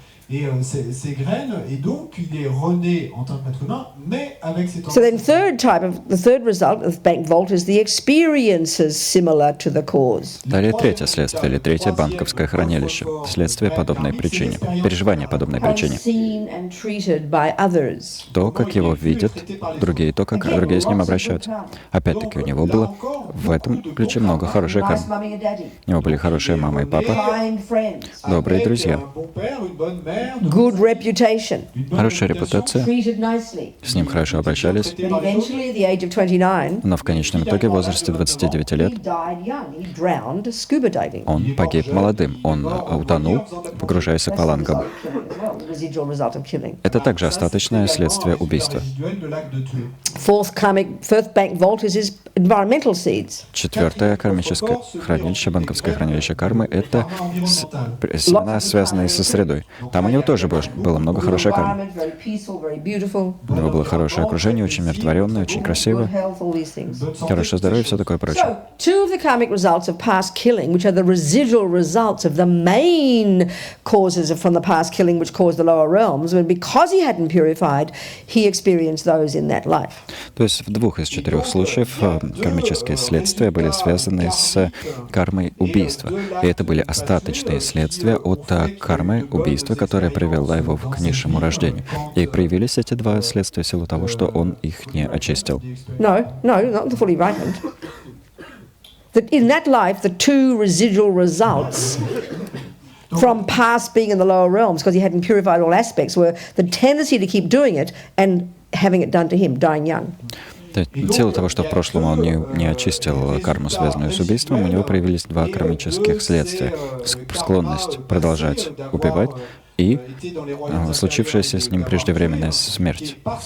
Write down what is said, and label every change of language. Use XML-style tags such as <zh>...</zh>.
<fr>Ses graines, et donc il est rené en tant qu'être humain, mais avec ses</fr> <en>So then the third result of bank vault is the experiences similar to the cause.</en> <ru>Далее третье следствие, или третье банковское хранилище. Следствие подобной причине, переживание подобной причине.</ru> <en>Seen and treated by others.</en> <ru>То, как его видят другие, то, как другие с ним обращаются. Опять-таки, у него было в этом ключе много хорошей</ru> <en>Nice</en> <ru>кармы.</ru> <en>mummy and daddy.</en> <ru>У него были хорошие мама и папа,</ru> <en>Kind friends.</en> <ru>добрые друзья,</ru> <en>Good reputation.</en> <ru>хорошая репутация,</ru> <en>Treated nicely.</en> <ru>с ним хорошо обращались.</ru> <en>But eventually, at the age of 29,</en> <ru>Но в конечном итоге, в возрасте 29 лет,</ru> <en>he died young. He drowned scuba diving.</en> <ru>он погиб молодым. Он утонул, погружаясь с аквалангом.</ru> <en>The residual result of killing.</en> <ru>Это также остаточное следствие убийства.</ru> <en>Fourth bank vault is his environmental seeds.</en> <ru>Четвертое кармическое хранилище, банковское хранилище кармы — это семена, связанные со средой. Там у него тоже было много хорошей кармы.</ru> <en>Environment, very peaceful, very beautiful.</en> <ru>У него было хорошее окружение, очень умиротворенное, очень</ru> <en>Good</en> <ru>красивое,</ru> <en>health, all these things.</en> <ru>хорошее здоровье и все такое прочее.</ru> <en>So, two of the karmic results of past killing, which are the residual results of the main causes from the past killing which caused the lower realms, and because he hadn't purified, he experienced those in that life.</en> <ru>То есть в 2 из 4 случаев кармические следствия были связаны с кармой убийства. И это были остаточные следствия от кармы убийства, которая привела его к низшему рождению. И проявились эти 2 следствия в силу того, что он их не очистил.</ru> <en>No, not the fully ripened. That in that life, the two residual results from past being in the lower realms, because he hadn't purified all aspects, were the tendency to keep doing it and having it done to him, dying young.</en> <ru>В силу того, что в прошлом он не очистил карму, связанную с убийством, у него проявились 2 кармических следствия. Склонность продолжать убивать и случившаяся с ним преждевременная смерть.</ru>